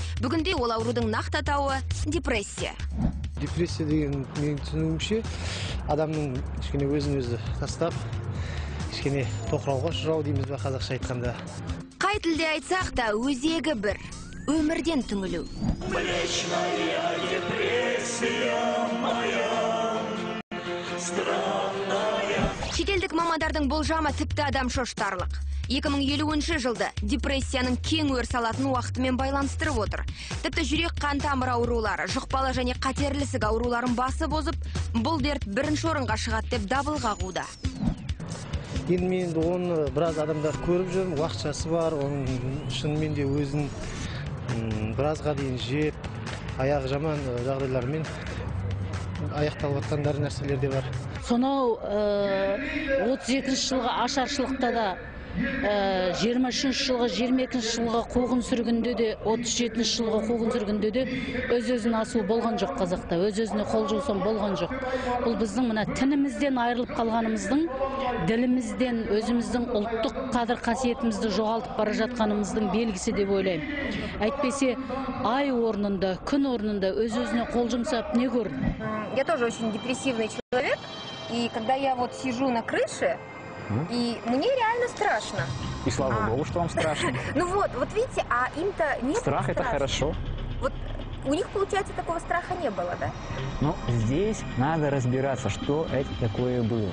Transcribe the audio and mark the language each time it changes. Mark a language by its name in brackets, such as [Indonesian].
[Kazakh] Бүгінде ол аурудың нақты атауы депрессия. Депрессия деген менің түсінігімше адамның кішкене өзін-өзі тастап, кішкене тоқырауға ұшырау дейміз бе қазақша айтқанда. Қай тілде айтсақ та өзегі бір, өмірден түңілу. [Russian] Млечная депрессия моя, странная. [Kazakh] Шетелдік мамандардың болжамы тіпті адам шоштарлық. 2050 жылды депрессияның кең өріс алатын уақытымен байланыстырып отыр. Тіпті жүрек қан тамыр аурулары, жұқпалы және қатерлі ісік ауруларын басы бозып, бұл дерт бірінші орынға шығады деп дабыл қағуда. Енді мен оны біраз адамдар көріп жүрмін, уақытшасы бар, оның шынымен де өзін біразға дейін жеп, аяғы жаман жағдайлармен аяқталып жатқандар нәрселер де бар. Сонау 32 жылғы ашаршылықта да 23 жылғы, 22 жылғы қуғын сүргінде де, 37 жылғы қуғын сүргінде де өз-өзін асу болған жоқ қазақта, өз-өзіне қол жұмсау болған жоқ. Бұл біздің мына тінімізден айырылып қалғанымыздың, ділімізден, өзіміздің ұлттық қадір қасиетімізді жоғалтып бара жатқанымыздың белгісі деп ойлаймын. Әйтпесе, ай орнында, күн орнында өз-өзіне қол жұмсап не көрді? [Russian] Я тоже очень депрессивный человек, и когда я вот сижу на крыше, и мне реально страшно. И слава богу, что вам страшно. Ну вот видите, а им-то нет. Страх — это хорошо. Вот у них, получается, такого страха не было, да? Но здесь надо разбираться, что это такое было.